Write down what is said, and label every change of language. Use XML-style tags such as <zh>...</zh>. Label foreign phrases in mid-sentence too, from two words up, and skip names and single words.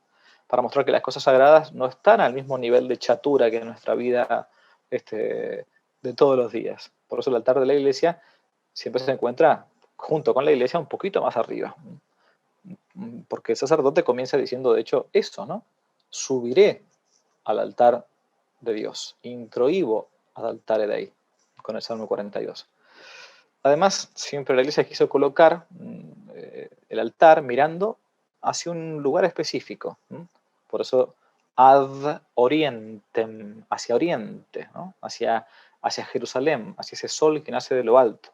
<es>Para mostrar que las cosas sagradas no están al mismo nivel de chatura que en nuestra vida de todos los días. Por eso el altar de la iglesia siempre se encuentra junto con la iglesia un poquito más arriba. Porque el sacerdote comienza diciendo, de hecho, esto, ¿no? Subiré al altar de Dios,</es> <la>introibo ad altare Dei,</la> <es>con el Salmo 42. Además, siempre la iglesia quiso colocar el altar mirando hacia un lugar específico. Por eso,</es> <la>ad orientem,</la> <es>hacia oriente, ¿no? hacia Jerusalén, hacia ese sol que nace de lo alto.</es>